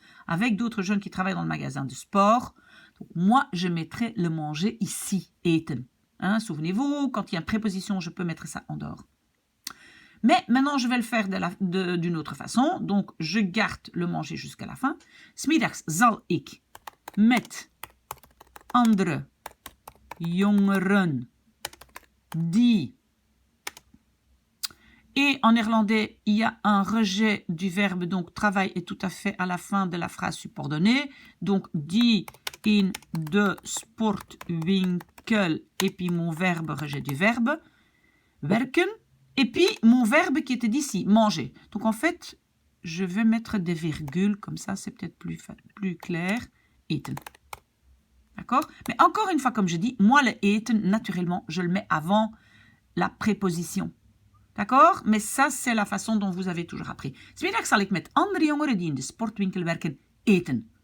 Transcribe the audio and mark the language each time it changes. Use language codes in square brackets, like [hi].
[fr] Avec d'autres jeunes qui travaillent dans le magasin de sport. Donc, moi, je mettrai le manger ici, eten. Hein, souvenez-vous, quand il y a une préposition, je peux mettre ça en dehors. Mais maintenant, je vais le faire d'une autre façon. Donc, je garde le manger jusqu'à la fin. [nl] 'Smiddags zal ik met andere jongeren die... [fr] Et en néerlandais, il y a un rejet du verbe. Donc, travail est tout à fait à la fin de la phrase subordonnée. [nl] Donc, die in de sportwinkel. [fr] Et puis, mon verbe, rejet du verbe. Werken. Et puis, mon verbe qui était d'ici, manger. Donc, en fait, je vais mettre des virgules. Comme ça, c'est peut-être plus clair. Eten. D'accord? Mais encore une fois, comme je dis, moi, le eten, naturellement, je le mets avant la préposition. D'accord? Mais ça, c'est la façon dont vous avez toujours appris. [nl] 'Smiddags zal ik met andere jongeren die in de sportwinkel werken eten.